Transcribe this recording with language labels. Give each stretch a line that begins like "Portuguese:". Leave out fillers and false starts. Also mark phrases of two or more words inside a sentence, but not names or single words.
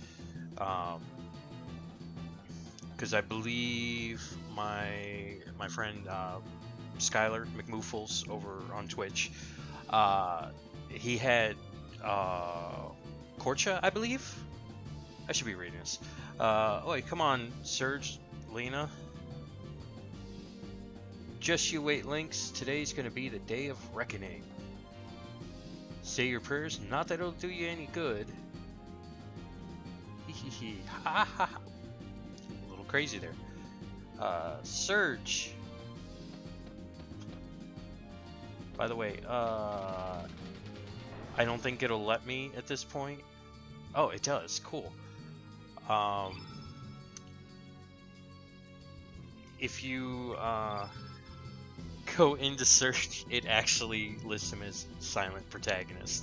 English: Because I believe my friend Skylar McMoofles over on Twitch, he had Korcha, I believe. I should be reading this. Wait, come on, Serge, Lena. Just you wait, Lynx. Today's gonna be the day of reckoning. Say your prayers. Not that it'll do you any good. Hee hee hee. Ha ha ha. A little crazy there. Surge. By the way, I don't think it'll let me at this point. Oh, it does. Cool. If you go into search, it actually lists him as silent protagonist.